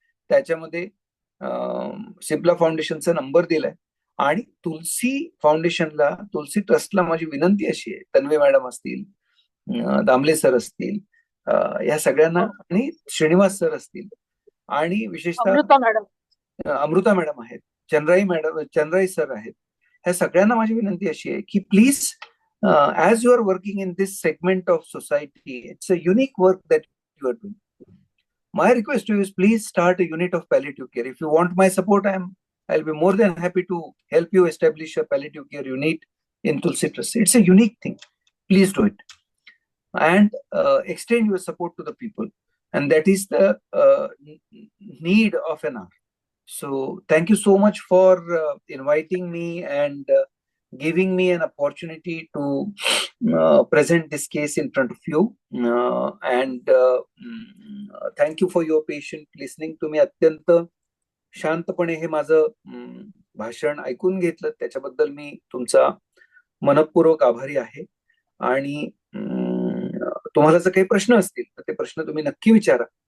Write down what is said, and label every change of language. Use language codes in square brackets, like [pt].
[mr] त्याच्यामध्ये सिप्ला फाउंडेशनचा नंबर दिलाय आणि तुलसी फाउंडेशनला, तुलसी ट्रस्टला माझी विनंती अशी आहे, तन्वी मॅडम असतील, दामले सर असतील, या सगळ्यांना, आणि श्रीनिवास सर असतील, आणि विशेषतः अमृता मॅडम आहेत, चंद्राई सर आहेत, ह्या सगळ्यांना माझी विनंती अशी आहे की please, [en] as you are working in this segment of society, it's a unique work that you are doing. My request to you is please start a unit of palliative care. If you want my support, I'll be more than happy to help you establish a palliative care unit in Tulsi Trust. It's a unique thing. Please do it and extend your support to the people. And that is the need of an hour. So thank you so much for inviting me and giving me an opportunity to present this case in front of you. And thank you for your patient listening. [mr] तुम्ही अत्यंत शांतपणे हे माझं भाषण ऐकून घेतलं, त्याच्याबद्दल मी तुमचा मनपूर्वक आभारी आहे. आणि तुम्हाला जर काही प्रश्न असतील तर ते प्रश्न तुम्ही नक्की विचारा.